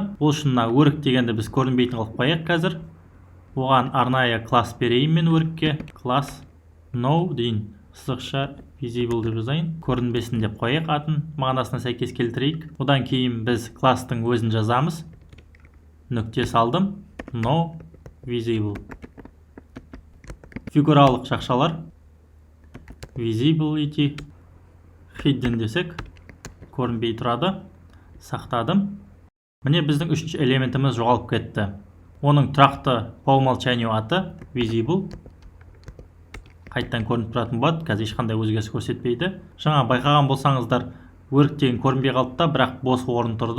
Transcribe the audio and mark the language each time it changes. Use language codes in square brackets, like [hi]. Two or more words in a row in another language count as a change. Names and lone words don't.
[kk] Ол үшін өрік дегенді біз көрінбейтін қылып қояйық қазір. Оған арнайы класс берейін мен өрікке. Класс no дейін сызықша visible деп жазайын, көрінбесін деп қояйық, атын мағынасына сәйкес келтірейік. Одан кейін біз класстың өзін жазамыз, нүкте салдым, [en] no visible. [kk] Фигуралық жақшалар [en] visibility hidden [kk] десек көрінбей тұрады, сақтадым. Міне біздің үшінші элементіміз жоғалып кетті. Оның тұрақты [ru] по умолчанию [kk] аты visible. Қайттан көрініп тұратын болады, қазір ешқандай өзгеріс көрсетпейді. Жаңа байқаған болсаңыздар, work деген көрінбей қалды да, бірақ бос орын тұрды.